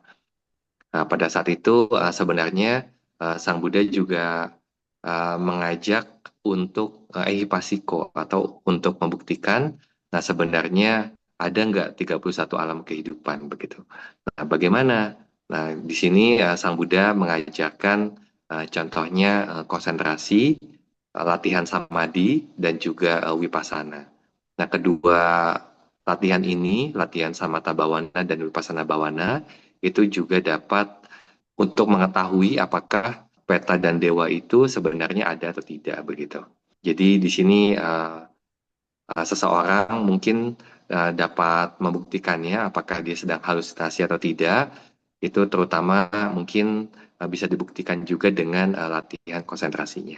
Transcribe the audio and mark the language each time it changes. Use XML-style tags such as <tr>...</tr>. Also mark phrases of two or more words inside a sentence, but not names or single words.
<id>Nah, pada saat itu sebenarnya Sang Buddha juga mengajak untuk ehipasiko atau untuk membuktikan, nah sebenarnya ada nggak 31 alam kehidupan begitu. Nah, bagaimana? Nah, di sini Sang Buddha mengajarkan contohnya konsentrasi, latihan samadhi, dan juga vipassana. Nah, kedua latihan ini, latihan</id> <pi>samatha bhavana</pi> <id>dan</id> <pi>vipassana bhavana,</pi> <id>itu juga dapat untuk mengetahui apakah peta dan dewa itu sebenarnya ada atau tidak begitu. Jadi di sini seseorang mungkin dapat membuktikannya apakah dia sedang halusinasi atau tidak, itu terutama mungkin bisa dibuktikan juga dengan latihan konsentrasinya.</id>